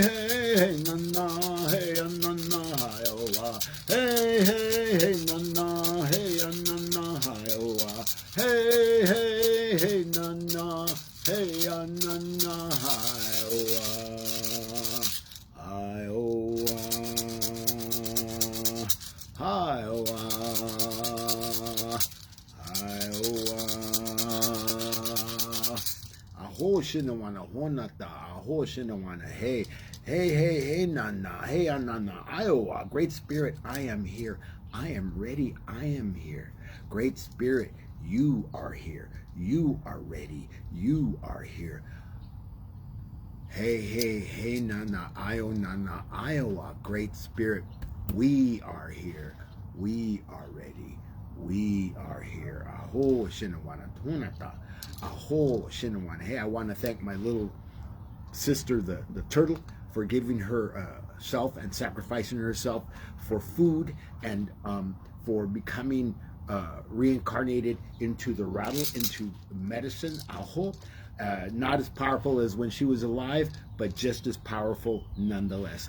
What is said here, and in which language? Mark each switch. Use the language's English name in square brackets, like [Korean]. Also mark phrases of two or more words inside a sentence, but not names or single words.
[English] hey, hey, na na, hey, na na, hi, oh, hey, hey, hey, na na, hey, na na, hi, oh, hey, hey, hey, na na, hey, na na, hi, oh, hi, oh, hi, oh, hi, oh, aho shinawana honata, aho shinawana, hey, hey, hey, hey, nana, hey, nana, Iowa, Great Spirit, I am here, I am ready, I am here. Great Spirit, you are here, you are ready, you are here. Hey, hey, hey, nana, nana, Iowa, Great Spirit, we are here, we are ready, we are here. Aho shinawana honata. Aho shinawana. Hey, I want to thank my little sister, the turtle, for giving her self and sacrificing herself for food and for becoming reincarnated into the rattle, into medicine. Aho. Not as powerful as when she was alive, but just as powerful nonetheless.